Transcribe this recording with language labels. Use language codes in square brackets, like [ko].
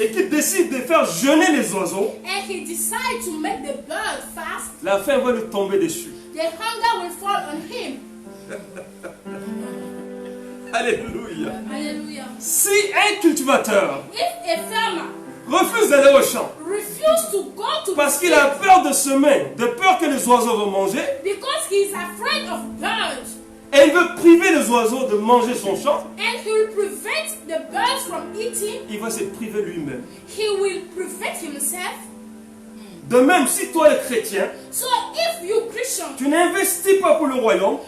[fr] et qu'il décide de faire jeûner les oiseaux, [en] and he decides to make the bird fast, [fr] la faim va lui tomber dessus. [en] the hunger will fall on him. [fr] Alléluia. [en] Hallelujah. [fr] Si un cultivateur [en] If a farmer [fr] refuse d'aller au champ [en] refuses to go to [fr] parce [en] the [fr] qu'il a [en] field [fr] peur de semer, de peur que les oiseaux vont manger, [en] because he is afraid of birds [fr] et il veut priver les oiseaux de manger son champ, [en] and he will prevent the birds from eating, [fr] il va se priver lui-même [en] he will prevent himself [fr] De même, si toi, le chrétien, [en] So if you Christian, [fr] tu n'investis pas pour le royaume,